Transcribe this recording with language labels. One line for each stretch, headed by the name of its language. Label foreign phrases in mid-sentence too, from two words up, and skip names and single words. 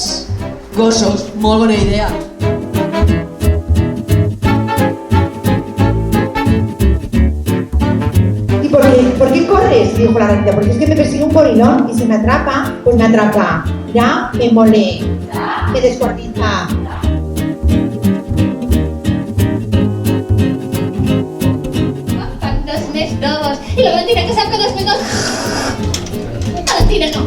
Catalan: gossos, molt bona idea.
Spanish: ¿Y por qué corres? Dijo la gatita. Porque es que me persigue un gorilón y si me atrapa, pues me atrapa. Ya me mole, me descuartiza.
Catalan: Fan 2 més 2. I la Valentina que sap que 2 més 2... Valentina, no.